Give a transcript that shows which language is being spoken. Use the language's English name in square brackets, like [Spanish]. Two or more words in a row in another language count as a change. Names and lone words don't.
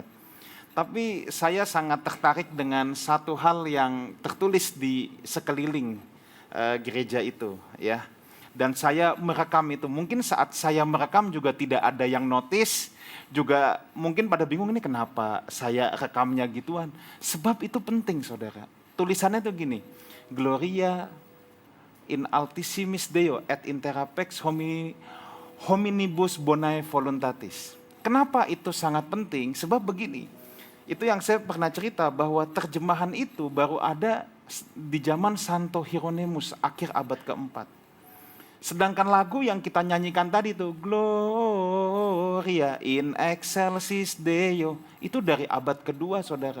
[Indonesian] Tapi saya sangat tertarik dengan satu hal yang tertulis di sekeliling gereja itu ya. Dan saya merekam itu. Mungkin saat saya merekam juga tidak ada yang notice, juga mungkin pada bingung ini kenapa saya rekamnya gituan. Sebab itu penting saudara. Tulisannya itu gini, [Latin] Gloria in altissimis Deo et intera pax hominibus bonae voluntatis. [Indonesian] Kenapa itu sangat penting? Sebab begini, itu yang saya pernah cerita bahwa terjemahan itu baru ada di zaman Santo Hieronymus akhir abad keempat. Sedangkan lagu yang kita nyanyikan tadi itu [Latin] Gloria in excelsis Deo [Indonesian] itu dari abad kedua saudara.